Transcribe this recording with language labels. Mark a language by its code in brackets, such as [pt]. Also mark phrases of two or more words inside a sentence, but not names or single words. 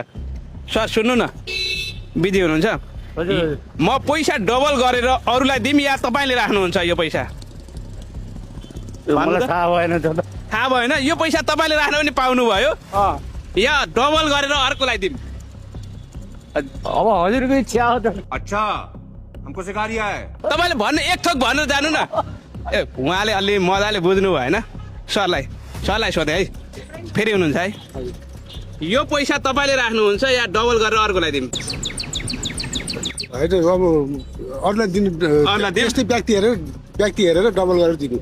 [ne] सर सुन्नु न, बिजी हुनुहुन्छ? म पैसा डबल गरेर अरूलाई दिम या तपाईँले राख्नुहुन्छ यो पैसा? थाहा भएन। यो पैसा तपाईँले राख्नु पनि पाउनुभयो या डबल गरेर अर्कोलाई दिम? अब हजुरको इच्छा हो त। [hi] अच्छा हमको सिखा रिया है। [ne] तपाईँले भन्नु, एक थोक भनेर जानु न। ए उहाँले अलि मजाले बुझ्नु भएन। सरलाई सोधेँ है, फेरि हुनुहुन्छ है। यो पैसा तपाईँले राख्नुहुन्छ या डबल गरेर अर्कोलाई दिनु? होइन अब अरूलाई दिनु, त्यस्तै व्यक्ति हेरेर डबल गरेर दिनु।